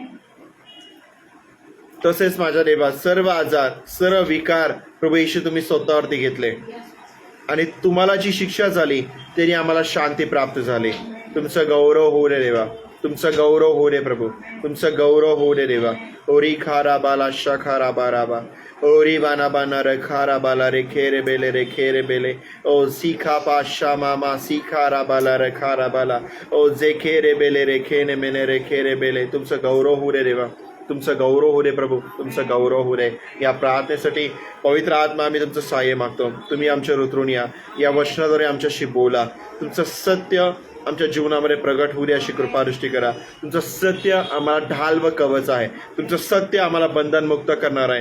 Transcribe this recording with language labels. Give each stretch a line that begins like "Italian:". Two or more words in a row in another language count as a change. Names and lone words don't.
Marathi: तसेच माझ्या देवा, सर्व आजार, सर्व विकार प्रभू येशू तुम्ही स्वतःवरती घेतले आणि तुम्हाला जी शिक्षा झाली त्याने आम्हाला शांती प्राप्त झाली. तुमचं गौरव होऊ दे देवा, तुमचं गौरव होऊ दे प्रभू, तुमचं गौरव होऊ दे देवा. ओरी खारा बाला शखारा बाराबा, ओरी बाना बाना रे खारा बाला रे खेरे बेले ओ सीखा पाशा मामा सीखारा बाला रे खारा बाला ओ जे खेरे बेले रे खेने मेने रे खेरे बेले. तुमचं गौरव होऊ दे देवा, तुमचं गौरव होऊ दे प्रभू, तुमचं गौरव होऊ दे. या प्रार्थनेसाठी पवित्र आत्मा आम्ही तुमचं सहाय्य मागतो. तुम्ही आमच्या उतरून या वचनाद्वारे आमच्याशी बोला. तुमचं सत्य आमच्या जीवनामध्ये प्रगट होऊ दे अशी कृपादृष्टी करा. तुमचं सत्य आम्हाला ढाल व कवच आहे. तुमचं सत्य आम्हाला बंधनमुक्त करणार आहे.